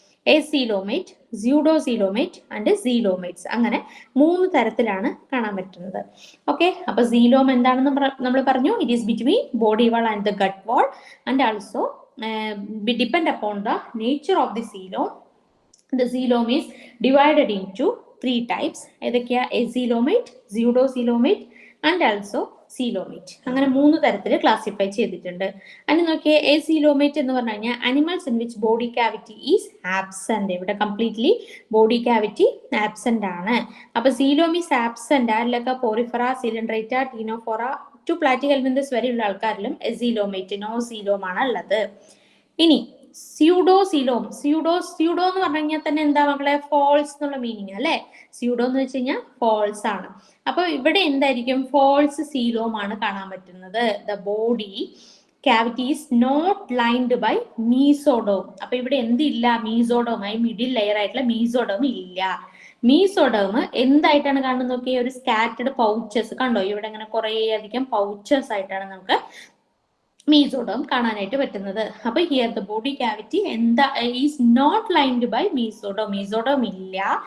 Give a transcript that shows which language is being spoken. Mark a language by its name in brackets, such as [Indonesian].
[English] Acoelomate, pseudocoelomate and coelomates. [Malayalam] അങ്ങനെ 3 തരത്തിലാണ് കാണാൻ പറ്റുന്നത്. ഓക്കെ, അപ്പൊ സീലോം എന്താണെന്ന് നമ്മൾ പറഞ്ഞു. [English] It is between body wall and the gut wall and also depend upon the nature of the coelom. The coelom is divided into 3 types. [Malayalam] ഏതൊക്കെയാ? [English] Acoelomate, pseudocoelomate and also coelomate. [Malayalam] അങ്ങനെ 3 തരത്തിൽ ക്ലാസിഫൈ ചെയ്തിട്ടുണ്ട്. അതിന് നോക്കിയേ, എസീലോമേറ്റ് എന്ന് പറഞ്ഞു കഴിഞ്ഞാൽ [English] Animals in which body cavity is absent. [Malayalam] ഇവിടെ കംപ്ലീറ്റ്ലി ബോഡി കാവിറ്റി ആബ്സെന്റ് ആണ്. അപ്പൊ [English] coelom is absent [Malayalam] ആരിലൊക്കെ? Porifera, coelenterata, Ctenophora to പ്ലാറ്റിഹെൽമിൻതസ് വരെയുള്ള ആൾക്കാരിലും എസീലോമേറ്റ്, നോ സീലോം ആണ് ഉള്ളത്. ഇനി സ്യൂഡോസീലോം. സ്യൂഡോ എന്ന് പറഞ്ഞു കഴിഞ്ഞാൽ തന്നെ എന്താ മക്കളെ? ഫോൾസ് എന്നുള്ള മീനിങ് അല്ലെ. സ്യൂഡോ എന്ന് വെച്ച് കഴിഞ്ഞാൽ ഫോൾസ് ആണ്. അപ്പൊ ഇവിടെ എന്തായിരിക്കും? ഫോൾസ് സീലോം ആണ് കാണാൻ പറ്റുന്നത്. [English] The body cavity is not lined by mesoderm. [Malayalam] അപ്പൊ ഇവിടെ എന്തില്ല? മീസോഡോം, ഈ മിഡിൽ ലെയർ ആയിട്ടുള്ള മീസോഡോം ഇല്ല. മീസോഡോം എന്തായിട്ടാണ് കാണുന്നത്? നോക്കിയേ, ഒരു സ്കാറ്റർഡ് പൗച്ചസ് കണ്ടോ? ഇവിടെ ഇങ്ങനെ കുറെ അധികം പൗച്ചസ് ആയിട്ടാണ് നമുക്ക് മീസോഡോം കാണാനായിട്ട് പറ്റുന്നത്. അപ്പൊ [English] here the body cavity [Malayalam] എന്താ [English] Is not lined by mesoderm. [Malayalam] Mesoderm ഇല്ല.